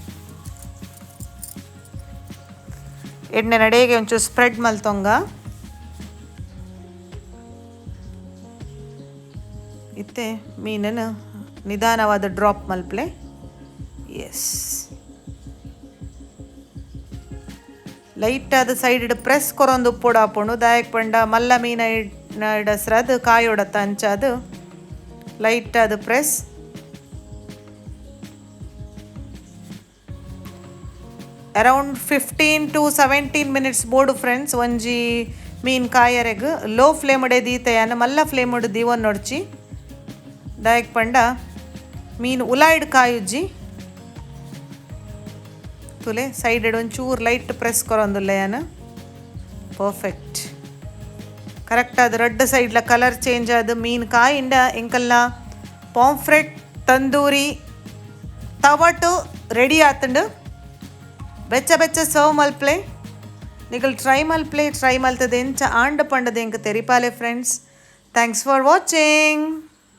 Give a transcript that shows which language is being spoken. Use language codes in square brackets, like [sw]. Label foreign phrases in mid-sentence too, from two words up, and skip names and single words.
[tcy] ಎಣ್ಣೆ ನಡೆಗೆ ಒಂಚೂರು ಸ್ಪ್ರೆಡ್ ಮಲ್ತೊಂಗ ಇತ್ತೆ ಮೀನನ್ನು ನಿಧಾನವಾದ ಡ್ರಾಪ್ ಮಲ್ಪ್ಲೆ. ಎಸ್ ಲೈಟಾದ [en] side press [tcy] ಕೊರೊಂದು ಉಪ್ಪೊಡು ಹಾಪುಂಡು ದಾಯಕ್ ಪಂಡ ಮಲ್ಲ ಮೀನ ಇಡಸ್ರದು ಕಾಯೋಡತ್ತ ಅಂಚಾದು ಲೈಟಾದ ಪ್ರೆಸ್. [en] around 15 to 17 minutes ಬೋಡು ಫ್ರೆಂಡ್ಸ್. [tcy] ಒಂಜಿ ಮೀನು ಕಾಯರೆಗ್ [en] low flame [tcy] ದೀತೆಯನ್ನ ಮಲ್ಲ ಫ್ಲೇಮ್ ದೀವನ್ ನೋಡ್ಚಿ ದಾಯಕ್ ಪಂಡ ಮೀನು ಉಲಾಯ್ಡ್ ಕಾಯುಜ್ಜಿ ತುಲೆ ಸೈಡ್ ಒಂಚೂರು [en] light press [tcy] ಕೊರೊಂದುಲ್ಲೆ ಯಾನು [en] perfect correct [tcy] ಅದು [en] red side colour change [tcy] ಆದ ಮೀನು ಕಾಯಿಂದ ಎಂಕಲ್ನ ಪಾಂಫ್ರೆಟ್ ತಂದೂರಿ ತವಟು ರೆಡಿ ಆತಂಡು ಬೆಚ್ಚ ಬೆಚ್ಚ ಸರ್ವ್ ಮಲ್ಪ್ಲೆ ನಿಗಲ್ ಟ್ರೈ ಮಲ್ತದೆ ಎಂಚ ಆಂಡ ಪಂಡದೆ ಎಂಕ ತೆರಿಪಾಲೆ ಫ್ರೆಂಡ್ಸ್. [en] thanks for watching.